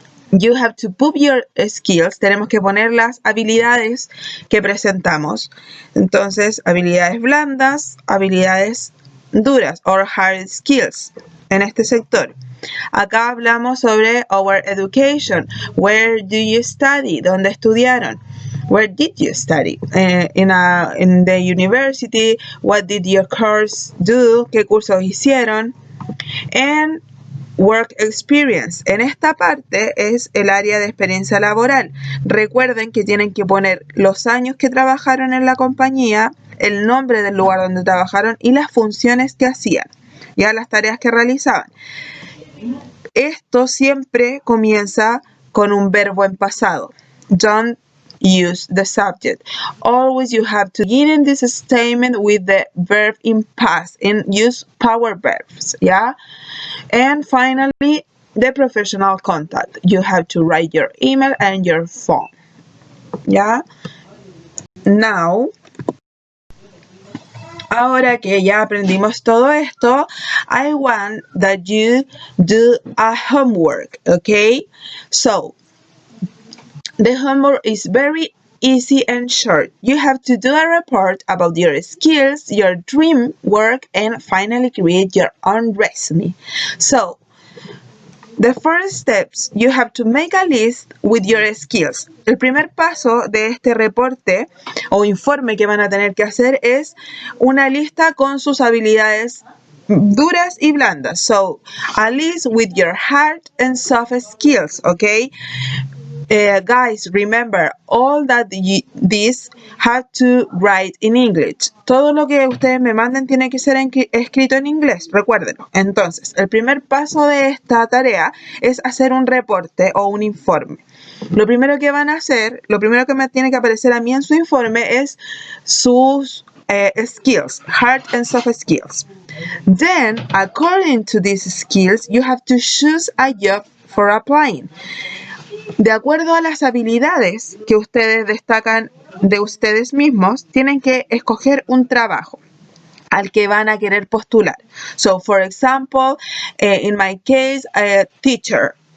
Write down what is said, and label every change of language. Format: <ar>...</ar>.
<en>You have to put your skills.</en> <es>Tenemos que poner las habilidades que presentamos. Entonces, habilidades blandas, habilidades duras,</es> <en>or hard skills,</en> <es>en este sector. Acá hablamos sobre</es> <en>our education. Where do you study?</en> <es>¿Dónde estudiaron?</es> <en>Where did you study? In the university. What did your course do?</en> <es>¿Qué cursos hicieron?</es> <en>And work experience.</en> <es>En esta parte es el área de experiencia laboral. Recuerden que tienen que poner los años que trabajaron en la compañía, el nombre del lugar donde trabajaron y las funciones que hacían, ya las tareas que realizaban. Esto siempre comienza con un verbo en pasado.</es> <en>Don't use the subject. Always you have to begin in this statement with the verb in past and use power verbs, yeah? And finally, the professional contact. You have to write your email and your phone, yeah? Now,</en> <es>ahora que ya aprendimos todo esto,</es> <en>I want that you do a homework, okay? So, the homework is very easy and short. You have to do a report about your skills, your dream work, and finally create your own resume. So, the first steps, you have to make a list with your skills.</en> <es>El primer paso de este reporte o informe que van a tener que hacer es una lista con sus habilidades duras y blandas.</es> <en>So, a list with your hard and soft skills, okay? Guys, remember, all that this have to write in English.</en> <es>Todo lo que ustedes me manden tiene que ser escrito en inglés, recuérdenlo. Entonces, el primer paso de esta tarea es hacer un reporte o un informe. Lo primero que van a hacer, lo primero que me tiene que aparecer a mí en su informe es sus skills,</es> <en>hard and soft skills. Then, according to these skills, you have to choose a job for applying.</en> <es>De acuerdo a las habilidades que ustedes destacan de ustedes mismos, tienen que escoger un trabajo al que van a querer postular.</es> <en>So, for example, in my case, teacher.</en>